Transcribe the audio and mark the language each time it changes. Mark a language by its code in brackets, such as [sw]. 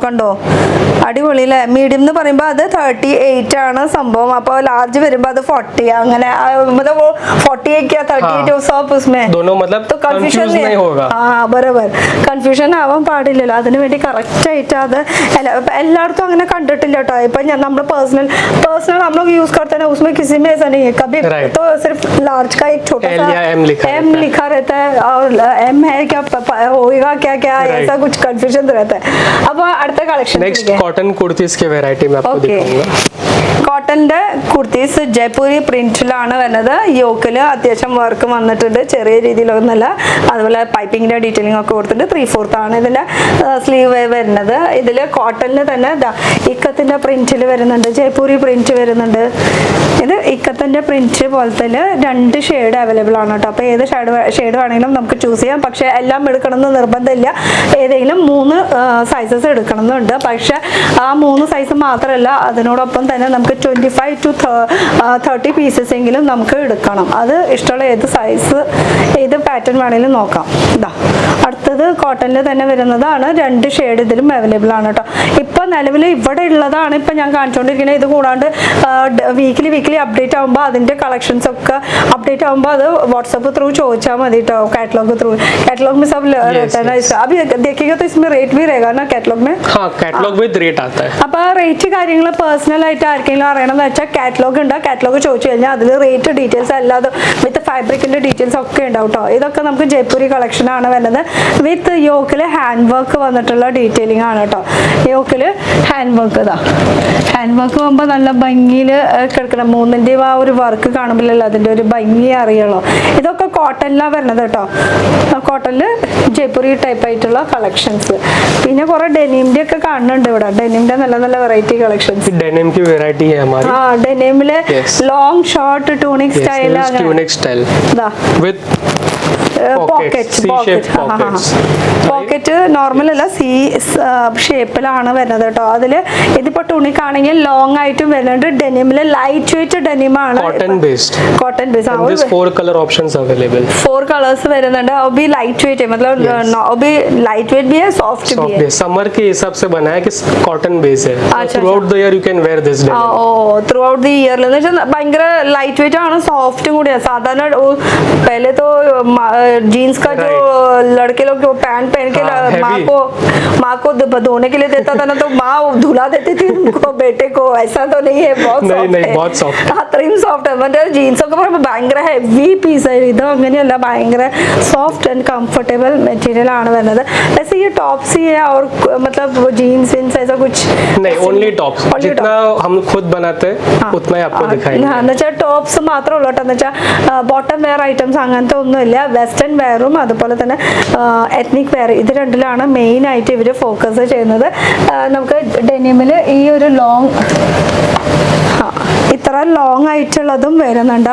[ml] കണ്ടോ, അടിപൊളി അല്ലേ. മീഡിയം എന്ന് പറയുമ്പോൾ അത് 38 ആണ് സംഭവം. അപ്പോൾ ലാർജ് വരുമ്പോൾ അത് 40 അങ്ങനെ 48 38 [hi] सब उसमें दोनों मतलब तो कंफ्यूजन नहीं होगा. हाँ बराबर, [ml] കൺഫ്യൂഷൻ ആവാൻ പാടില്ലല്ലോ. അതിനു വേണ്ടി കറക്റ്റ് ആയിട്ട് അത് എല്ലായിടത്തും അങ്ങനെ കണ്ടിട്ടില്ല കേട്ടോ. ഇപ്പൊ നമ്മൾ [hi] पर्सनल हम लोग यूज करते हैं, उसमें किसी में ऐसा नहीं है. कभी तो सिर्फ लार्ज का एक छोटा सा M लिखा रहता है और M है क्या होगा क्या क्या ऐसा कुछ कंफ्यूजन रहता है. [ml] अब അടുത്ത കളക്ഷൻ [hi] नेक्स्ट कॉटन कुर्तीज के वैरायटी में आपको दिखाऊंगा. [ml] കോട്ടന്റെ കുർത്തീസ് ജയ്പൂരി പ്രിന്റിലാണ് വരുന്നത്. യോക്കിൽ അത്യാവശ്യം വർക്ക് വന്നിട്ടുണ്ട്, ചെറിയ രീതിയിലൊന്നല്ല. അതുപോലെ പൈപ്പിങ്ങിന്റെ ഡീറ്റെയിലിംഗ് ഒക്കെ കൊടുത്തിട്ട് 3/4 ആണ് ഇതിന്റെ സ്ലീവ് വരുന്നത്. ഇതിൽ കോട്ടണിൽ തന്നെ ഇക്കത്തിന്റെ പ്രിന്റിൽ വരുന്നുണ്ട്, ജയ്പൂരി പ്രിന്റ് വരുന്നുണ്ട്. ഇത് ഇക്കത്തിന്റെ പ്രിന്റ് പോലത്തെ 2 ഷെയ്ഡ് അവൈലബിൾ ആണ് കേട്ടോ. അപ്പോൾ ഏത് ഷെയ്ഡ് വേണമെങ്കിലും നമുക്ക് ചൂസ് ചെയ്യാം. പക്ഷേ എല്ലാം എടുക്കണമെന്ന് നിർബന്ധമില്ല. ഏതെങ്കിലും 3 സൈസസ് എടുക്കണമെന്നുണ്ട്. പക്ഷെ ആ 3 സൈസ് മാത്രമല്ല, അതിനോടൊപ്പം തന്നെ നമുക്ക് 25 to 30 പീസസ് എങ്കിലും നമുക്ക് എടുക്കണം. അത് ഇഷ്ടമുള്ള ഏത് സൈസ് ഏത് പാറ്റേൺ വേണമെങ്കിലും നോക്കാം. ഇതാ അടുത്തത് കോട്ടണിൽ തന്നെ വരുന്നതാണ്. 2 ഷെയ്ഡ് ഇതിലും അവൈലബിൾ ആണ് കേട്ടോ. ഇപ്പൊ നിലവിൽ ഇവിടെ ഉള്ളതാണ് ഇപ്പൊ ഞാൻ കാണിച്ചുകൊണ്ടിരിക്കുന്നത്. ഇത് കൂടാണ്ട് വീക്ക്ലി അപ്ഡേറ്റ് ആകുമ്പോൾ അതിന്റെ കളക്ഷൻസ് ഒക്കെ അപ്ഡേറ്റ് ആകുമ്പോൾ അത് വാട്സപ്പ് ത്രൂ ചോദിച്ചാൽ മതി കേട്ടോ. [hi] कैटलॉग थ्रू, कैटलॉग में सब रहता है ना इसका. अभी देखिएगा तो इसमें रेट भी रहेगा ना कैटलॉग में. हाँ, कैटलॉग विद रेट आता है. [ml] അപ്പൊ റേറ്റ് കാര്യങ്ങൾ പേഴ്സണൽ ആയിട്ട് ആർക്കെങ്കിലും അറിയണമെന്ന് വെച്ചാൽ കാറ്റലോഗ് ഉണ്ട്. കാറ്റലോഗ് ചോദിച്ചു കഴിഞ്ഞാൽ അതിൽ റേറ്റ് ഡീറ്റെയിൽസ് അല്ലാതെ വിത്ത് ഫാബ്രിക്കിന്റെ ഡീറ്റെയിൽസ് ഒക്കെ ഉണ്ടാവും കേട്ടോ. ഇതൊക്കെ നമുക്ക് ജയ്പൂരി കളക്ഷൻ ആണ് വരുന്നത്. വിത്ത് യോക്കില് ഹാൻഡ് വർക്ക് വന്നിട്ടുള്ള ഡീറ്റെയിലിംഗ് ആണ് കേട്ടോ. യോക്കില് ഹാൻഡ് വർക്ക്, ഇതാ ഹാൻഡ് വർക്ക് പോകുമ്പോൾ നല്ല ഭംഗിയിൽ കിടക്കണം. 3ന്റെയും ആ ഒരു വർക്ക് കാണുമ്പോഴല്ലോ അതിന്റെ ഒരു ഭംഗി അറിയുള്ളൂ. ഇതൊക്കെ കോട്ടണിലാണ് വരുന്നത് കേട്ടോ. കോട്ടണില് ജയ്പൂരി ടൈപ്പ് ആയിട്ടുള്ള കളക്ഷൻസ്. പിന്നെ കുറെ ഡെനിമിന്റെ ഒക്കെ കാണുന്നുണ്ട് ഇവിടെ. ഡെനിമിന്റെ നല്ല നല്ല വെറൈറ്റി കളക്ഷൻസ്. [hi] डेनिम की वैरायटी है हमारी. हाँ, डेनिमिले लॉन्ग शॉर्ट टूनिक स्टाइल ആണ്. ट्यूनिक स्टाइल [ml] ദാ विद പോക്കറ്റ് നോർമൽ അല്ല, സി ഷേപ്പിലാണ് വരുന്നത് കേട്ടോ. അതില് ഇതിപ്പോ ടൂണിക് ആണെങ്കിൽ ലോങ് ആയിട്ടും വരുന്നുണ്ട്. ഡെനിമില് light weight ഡെനിമാണ്, [hi] cotton based. 4 colour options available. [ml] 4 colours വരുന്നുണ്ട്. [hi] और भी लाइट वेट है, मतलब और भी लाइट वेट भी है, सॉफ्ट भी है. समर के हिसाब से बना है कि कॉटन बेस है. [en] Throughout the year you can wear this. [ml] Through out the year ഭയങ്കര ലൈറ്റ് വെയിറ്റ് ആണ്, സോഫ്റ്റ് കൂടിയാണ്. സാധാരണ [hi] पहले तो जीन्स का जो लड़के लोग जो पैंट पहन के हाँ, माँ को धोने के लिए देता था ना, तो माँ धुला देती थी उनको बेटे को। ऐसा तो नहीं है, बहुत नहीं, बहुत soft है। [ml] അത്രയും സോഫ്റ്റ് ആണ്. മറ്റേ ജീൻസൊക്കെ പറയുമ്പോൾ ഭയങ്കര ഹെവി പീസായിരുന്നു. ഇത് അങ്ങനെയല്ല, ഭയങ്കര സോഫ്റ്റ് ആൻഡ് കംഫർटेबल मटेरियल ആണ് വരുന്നത്. [hi] वैसे ये टॉप्स ही है और मतलब जीन्स विन्स ऐसा कुछ नहीं, ओनली टॉप्स. जितना हम खुद बनाते हैं उतना ही आपको दिखाएंगे. [ml] എന്നുവെച്ചാൽ ടോപ്സ് മാത്രമേ ഉള്ളൂ കേട്ടോ. എന്ന് വെച്ചാൽ ബോട്ടം വെയർ ഐറ്റംസ് അങ്ങനത്തെ ഒന്നുമില്ല. വെസ്റ്റേൺ വെയറും അതുപോലെ തന്നെ എത്നിക് വെയർ, ഇത് രണ്ടിലാണ് മെയിൻ ആയിട്ട് ഇവർ ഫോക്കസ് ചെയ്യുന്നത്. നമുക്ക് ഡെനിമിൽ ഈ ഒരു ലോങ് ഇത്ര ലോങ് ആയിട്ടുള്ളതും വരുന്നുണ്ട്.